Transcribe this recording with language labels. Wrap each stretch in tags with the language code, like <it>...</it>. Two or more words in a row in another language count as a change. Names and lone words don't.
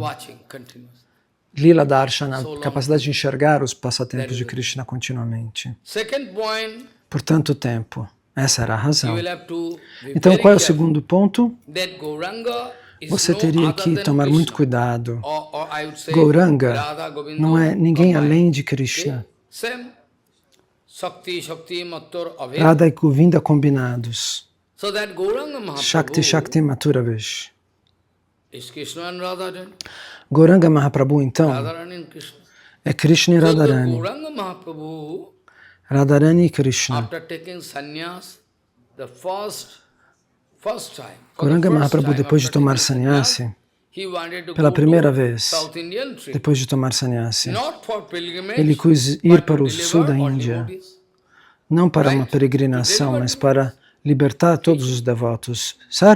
<sa>Lila Darshana,</sa> <pt>a capacidade de enxergar os passatempos de Krishna continuamente. Por tanto tempo. Essa era a razão. Então, qual é o segundo ponto? Você teria que tomar muito cuidado. Gauranga não é ninguém além de Krishna. Radha e Govinda combinados.</pt> <sa>Shakti Shakti Maturavesh.</sa> <pt>Gauranga Mahaprabhu, então, é Krishna e Radharani. Radharani e Krishna. Gauranga Mahaprabhu, depois de tomar sannyasi, pela primeira vez, depois de tomar sannyasi, ele quis ir para o sul da Índia, não para uma peregrinação, mas para libertar todos os devotos, certo?</pt>